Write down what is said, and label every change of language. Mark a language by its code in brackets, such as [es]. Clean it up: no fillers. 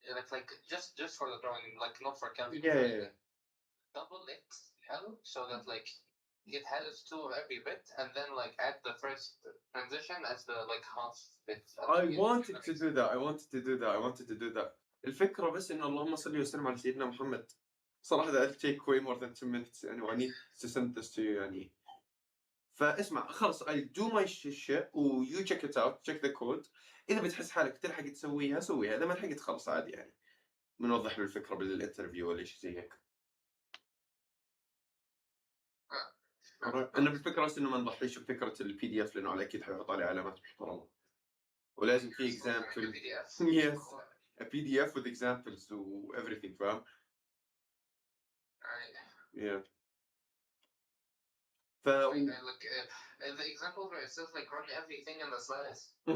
[en] like just for the drawing, like not for calculus. Yeah, yeah, yeah. Double X L so that like it has 2 of every bit, and then like add the first transition as the like half bit. I wanted to do that. I wanted to do that. [ar] الفكرة بس إنه اللهم صل وسلم على سيدنا محمد. [en] صراحة that'll take way more than 2 minutes [ar] يعني [en] I need to send this to you يعني. [ar] فاسمع خلص [en] I do my shit [ar] و [en] you check it out, check the code. [ar] إذا بتحس حالك تلحق تسويها سويها، إذا ما لحقت خلص عادي يعني. بنوضح له الفكرة بالانترفيو ولا شيء زي هيك. أنا بالفكرة بس إنه ما نضحيش بفكرة البي دي اف لأنه على أكيد حيحط عليه علامات محترمة. ولازم في [en] example. Yes. A PDF with examples to everything, [ar] فاهم؟ [en] Yeah. Like the example where it says like run everything in the slides.